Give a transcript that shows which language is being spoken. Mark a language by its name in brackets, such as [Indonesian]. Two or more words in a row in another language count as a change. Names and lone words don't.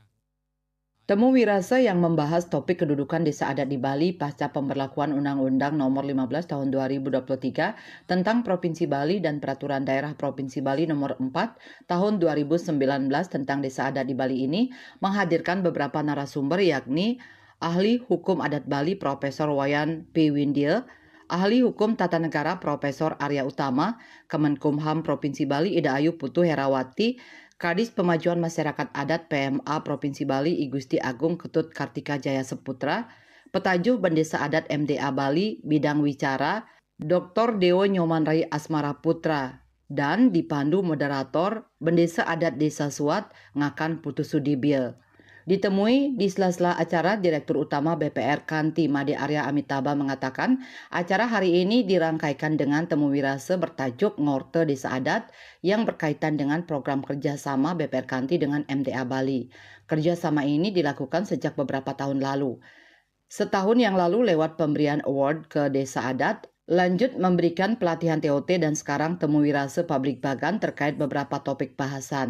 [Indonesian] Temu wirase yang membahas topik kedudukan desa adat di Bali pasca pemberlakuan Undang-Undang Nomor 15 Tahun 2023 tentang Provinsi Bali dan Peraturan Daerah Provinsi Bali Nomor 4 Tahun 2019 tentang desa adat di Bali ini menghadirkan beberapa narasumber, yakni Ahli Hukum Adat Bali Profesor Wayan P. Windil, Ahli Hukum Tata Negara Profesor Arya Utama, Kemenkumham Provinsi Bali Ida Ayu Putu Herawati, Kadis Pemajuan Masyarakat Adat PMA Provinsi Bali I Gusti Agung Ketut Kartika Jaya Seputra, Petajuh Bendesa Adat MDA Bali Bidang Wicara, Dr. Dewo Nyomanrai Asmara Putra, dan dipandu moderator Bendesa Adat Desa Suat Ngakan Putu Sudibil. Ditemui di sela-sela acara, Direktur Utama BPR Kanti Made Arya Amitaba mengatakan acara hari ini dirangkaikan dengan temu wirase bertajuk Ngorte Desa Adat yang berkaitan dengan program kerjasama BPR Kanti dengan MDA Bali. Kerjasama ini dilakukan sejak beberapa tahun lalu. Setahun yang lalu lewat pemberian award ke Desa Adat, lanjut memberikan pelatihan TOT, dan sekarang temu wirase publik bagan terkait beberapa topik bahasan.